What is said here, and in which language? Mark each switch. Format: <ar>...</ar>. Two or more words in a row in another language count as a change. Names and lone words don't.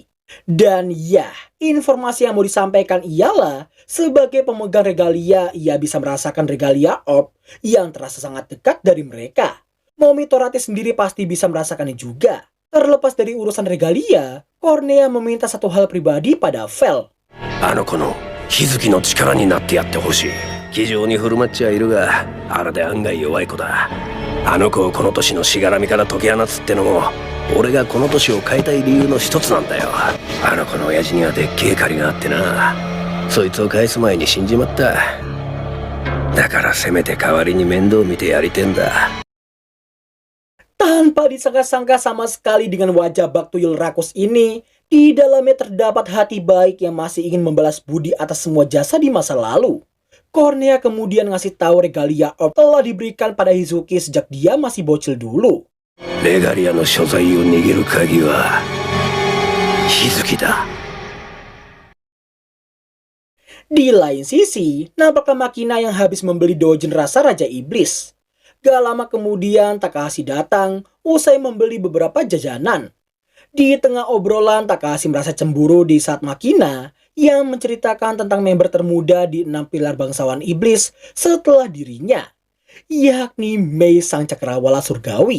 <id>Dan ya, informasi yang mau disampaikan ialah, sebagai pemegang regalia, ia bisa merasakan regalia orb yang terasa sangat dekat dari mereka. Momi Torate sendiri pasti bisa merasakannya juga. Terlepas dari urusan regalia, Cornea meminta satu hal pribadi pada Vel.</id> <ja>あの子の日月の力になってやってほしい。気丈に振る舞っちゃいるが、あれで案外弱い子だ。あの子をこの都市のしがらみから解き放つってのも、俺がこの都市を変えたい理由の一つなんだよ。あの子の親父にはでっけえ借りがあってな。そいつを返す前に死んじまった。だからせめて代わりに面倒見てやりてんだ。</ja> <id>Tanpa disangka-sangka sama sekali dengan wajah Bak Tuyul rakus ini, di dalamnya terdapat hati baik yang masih ingin membalas budi atas semua jasa di masa lalu. Cornea kemudian ngasih tahu regalia orb telah diberikan pada Hizuki sejak dia masih bocil dulu.</id> <ja>レガリアの所在を握る鍵は日月だ。</ja> <id>Di lain sisi, nampaknya Makina yang habis membeli doujin rasa Raja Iblis. Gak lama kemudian Takahashi datang usai membeli beberapa jajanan. Di tengah obrolan, Takahashi merasa cemburu di saat Makina yang menceritakan tentang member termuda di 6 pilar bangsawan iblis setelah dirinya, yakni Mei sang cakrawala surgawi.</id>